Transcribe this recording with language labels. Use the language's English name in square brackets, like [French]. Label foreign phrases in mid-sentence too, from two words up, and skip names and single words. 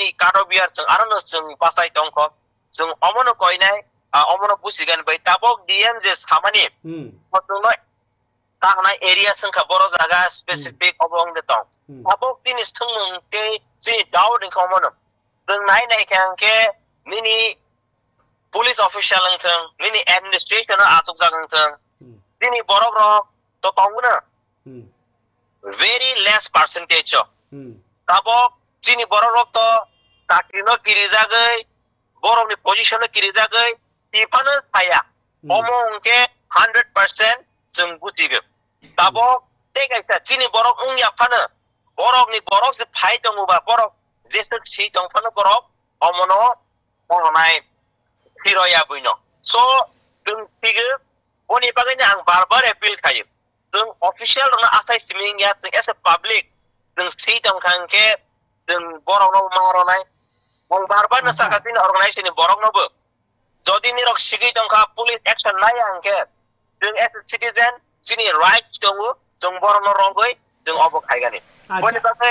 [Kok Borok] karobiar jeng arono jeng pasai tongko jeng omono koinai omono busigan bai tabok DM je samani hotuno tahna area sing kaboro jaga specific obong de tong tabok tini sungmung te sini down in omono jeng nai khangke nini [English] police official [Kok Borok] ang nini administration atuk jagang jeng sini borok rok to tonguna [English] very less percentage [Kok Borok] tabok Sini borok rok to kakino kiri jagai borok ni position kiri jagai tipana saya omong ke 100% jeng butiga tabok tegai sa sini borok ungya pana borok ni borok se phai dong ba borok jesek si dong pana borok omono onai hiroya buino so jeng tiga boni bagainya ang barbar appeal khai jeng official na asai siming ya [English] as a public [Kok Borok] jeng si dong khangke jeng borok no maro nai mong barbar na sakatin organization ni borok no bo jodi ni rok sigi tongka police action nai angke jeng [English] as a citizen [Kok Borok] sini right tongu jeng borok no rongoi jeng obok khaigani boni base